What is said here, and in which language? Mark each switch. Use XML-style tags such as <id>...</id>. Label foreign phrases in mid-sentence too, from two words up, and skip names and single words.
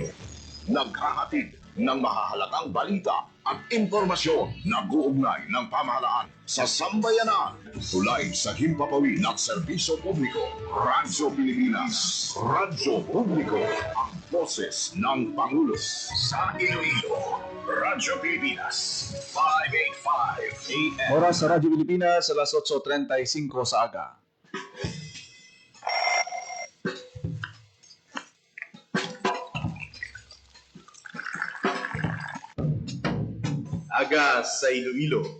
<tl>Naghahatid ng mahahalagang balita at impormasyon na guugnay ng pamahalaan sa sambayanan. Tulay sa himpapawid at serbisyo publiko. Radyo Pilipinas. Radyo Publiko. Ang boses ng Pangulo sa Iloilo. Radyo Pilipinas. 585 AM.</tl> <hil>Oras sa Radyo Pilipinas, alas 8:35 sa aga. Aga sa Iloilo.</hil>